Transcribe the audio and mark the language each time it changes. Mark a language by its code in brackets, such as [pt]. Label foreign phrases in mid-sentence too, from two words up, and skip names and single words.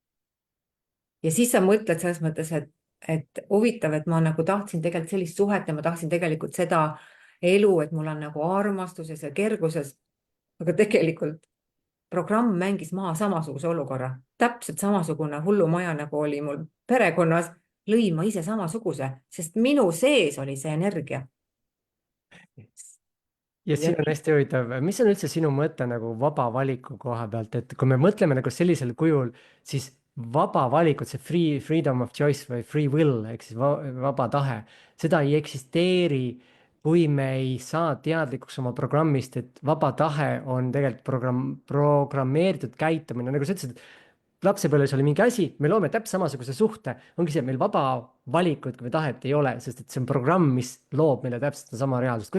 [et] ja siis sa mõtled selles mõttes, et huvitav, et ma nagu tahtsin tegelikult sellist suhet ja ma tahtsin tegelikult seda elu, et mul on nagu armastuses ja kerguses, aga tegelikult programm mängis maha samasuguse olukorra, täpselt samasugune hullumaja, nagu oli mul perekonnas, lõin ma ise samasuguse, sest minu sees oli see energia. ja ja siin on hästi huvitav, mis on üldse sinu mõte nagu vaba valiku koha pealt, et kui me mõtleme nagu sellisel kujul, siis vaba valikut, see [en] freedom of choice [et] või [en] free will [et] ehk siis vaba tahe, seda ei eksisteeri, kui me ei saa teadlikuks oma programmist, et vaba tahe on tegelikult programmeeritud käitumine, nagu sa ütlesid, lapsepõlves oli mingi asi, me loome täpselt samasuguse suhte, ongi see, et meil vaba valikut või tahet ei ole, sest et see on programm, mis loob meile täpselt sedasama reaalsust.